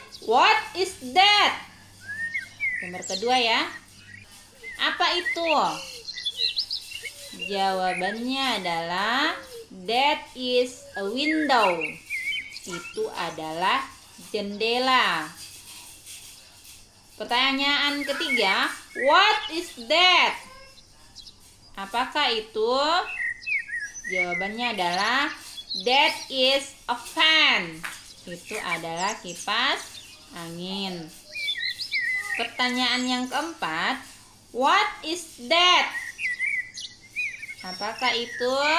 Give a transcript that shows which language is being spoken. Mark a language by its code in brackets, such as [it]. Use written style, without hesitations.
[en] What is that? [id] Gambar kedua ya. Apa itu? Jawabannya adalah [en] that is a window. [id] Itu adalah jendela. Pertanyaan ketiga, [en] what is that? [id] Apakah itu? Jawabannya adalah [en] that is a fan. [id] Itu adalah kipas angin. Pertanyaan yang keempat, [en] what is that? [id] Apakah itu?